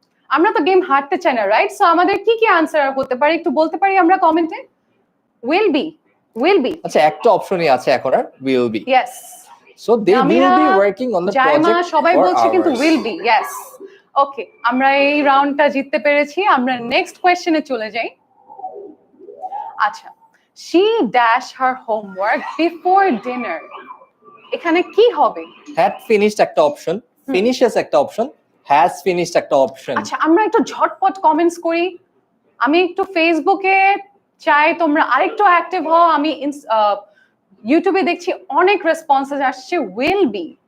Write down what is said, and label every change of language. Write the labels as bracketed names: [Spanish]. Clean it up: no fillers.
[Bangla] আমরা তো গেম হারতে চাই না, রাইট? সো আমাদের কি আনসার হতে পারে একটু বলতে পারি আমরা কমেন্টে? [English] Will be. [Bangla] আচ্ছা, একটা অপশনই আছে এখন, আর will be. [English] Yes. So they will be working on the project. [Bangla] সবাই বলছে কিন্তু উইল বি। ইয়েস, ওকে, আমরা এই রাউন্ডটা জিততে পেরেছি। আমরা নেক্সট কোশ্চেনে চলে যাই। [English] আচ্ছা, she dash her homework before dinner. [Bangla] এখানে কি হবে? had finished একটা অপশন, finishes একটা অপশন, has finished একটা অপশন। আচ্ছা, আমরা একটু ঝটপট কমেন্টস করি। আমি একটু ফেসবুকে চাই তোমরা আরেকটু অ্যাক্টিভ হও। আমি ইউটিউবে দেখছি অনেক রেসপন্সেস আসছে উইল বি।